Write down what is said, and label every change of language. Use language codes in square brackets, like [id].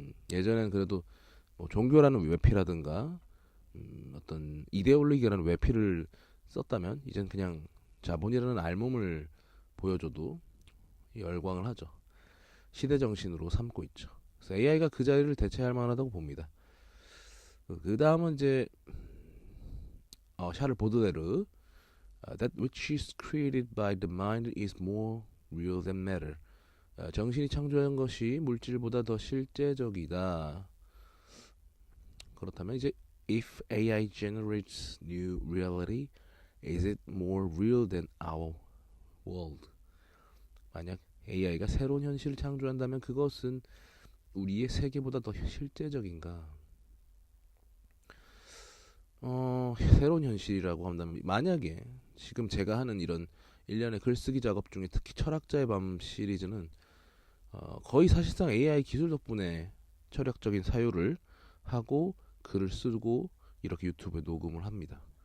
[ko] 예전엔 그래도 뭐 종교라는 외피라든가 어떤 이데올로기라는 외피를 썼다면 이젠 그냥 자본이라는 알몸을 보여줘도 열광을 하죠. 시대 정신으로 삼고 있죠. 그래서 AI가 그 자리를 대체할 만하다고 봅니다. 그 다음은 이제 [en] 샤를 보드레르 That which is created by the mind is more real than matter. [ko] 정신이 창조한 것이 물질보다 더 실제적이다. 그렇다면 이제 [en] If AI generates new reality, is it more real than our world? [ko] 만약 AI가 새로운 현실을 창조한다면 그것은 우리의 세계보다 더 실제적인가? 새로운 현실이라고 한다면 만약에 지금 제가 하는 이런 일련의 글쓰기 작업 중에 특히 철학자의 밤 시리즈는 거의 사실상 AI 기술 덕분에 철학적인 사유를 하고 글을 쓰고 이렇게 유튜브에 녹음을 합니다.